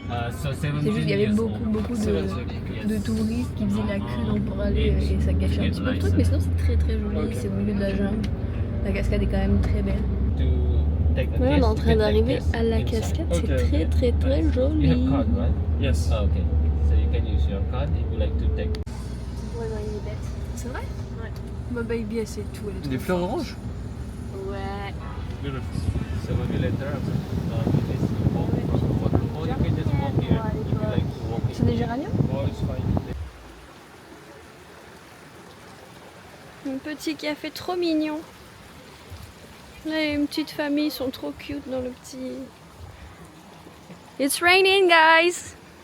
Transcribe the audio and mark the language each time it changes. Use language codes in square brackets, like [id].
[fr] C'est juste qu'il y avait beaucoup de touristes qui faisaient la queue donc pour aller et ça gâchait un petit peu le truc, mais sinon c'est très joli, c'est au milieu de la jungle. La cascade est quand même très belle. On est en train d'arriver à la cascade, c'est très joli. [en] You have card, right? Yes. Ah, okay. So you can use your card if you like to take. [fr] C'est vrai? Ma baby, elle sait tout. Elle est Des fleurs oranges? Ouais. [en] Beautiful. So when you later after this, you walk from the waterfall, you can just walk here if you like to walk [fr] C'est des géraniums? [en] Oh, it's fine. [fr] Un petit café trop mignon. Là, il y a une petite famille, ils sont trop cute dans le petit... [en] It's raining, guys!